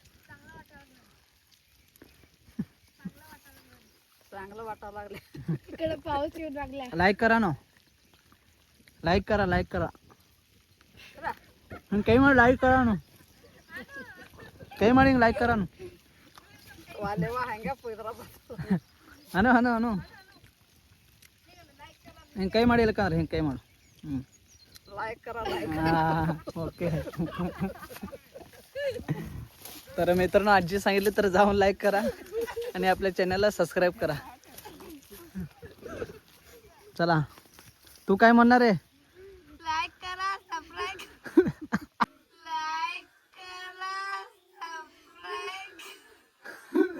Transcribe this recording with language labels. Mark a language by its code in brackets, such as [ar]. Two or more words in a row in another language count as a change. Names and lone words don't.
[mr] चांगलं वाटायला लागले. इकडे पाऊस येऊन लागला. लाईक करा ना, लाईक करा, लाईक करा. काही म्हणून लाईक करा ना, काही म्हणून लाईक करा ना. [kn] ಅನು ಅನು ಅನು ಹಿಂಗೆ ಕೈ ಮಾಡಿ ಇಲ್ಲಕಂದ್ರೆ ಹಿಂಗೆ ಕೈ ಮಾಡು. [mr] ओके. तर मित्रांनो, आजी सांगितले तर जाऊन लाईक करा आणि आपल्या चॅनलला सबस्क्राईब करा. चला, तू काय म्हणणार आहे? लाईक करा, सबस्क्राईब. लाईक करा, सबस्क्राईब.